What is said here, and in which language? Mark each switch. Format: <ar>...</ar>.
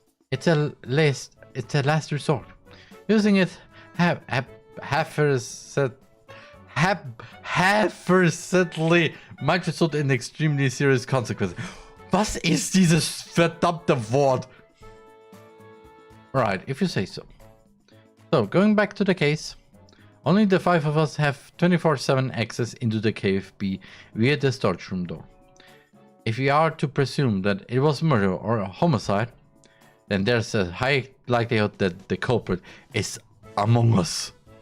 <en>It's a last resort. Using it half-versedly might result in extremely serious consequences.</en> <de>Was ist dieses verdammte Wort?</de> <en>Right, if you say so. So, going back to the case, only the 5 of us have 24/7 access into the KFB via the storage room door. If we are to presume that it was murder or a homicide, then there's a high likelihood that the culprit is among us.</en>